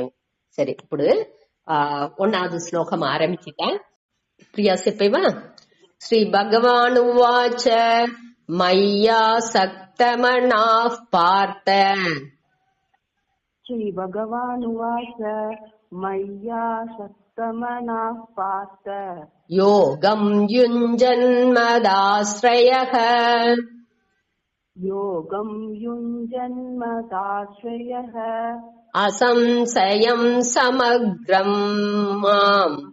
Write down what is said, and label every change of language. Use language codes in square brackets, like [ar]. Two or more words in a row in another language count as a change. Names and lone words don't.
[te] సరే, ఇప్పుడు 1వ శ్లోకం ఆరంభించిట. ప్రియా చెప్పేవా? [sa] శ్రీ భగవాను వాచ మయ్యా సక్తమనా పార్థ. శ్రీ భగవాను వాచ మయ్యా समनाः पार्थ योगं युञ्जन्मदाश्रयः योगं युञ्जन्मदाश्रयः असंशयं समग्रं माम्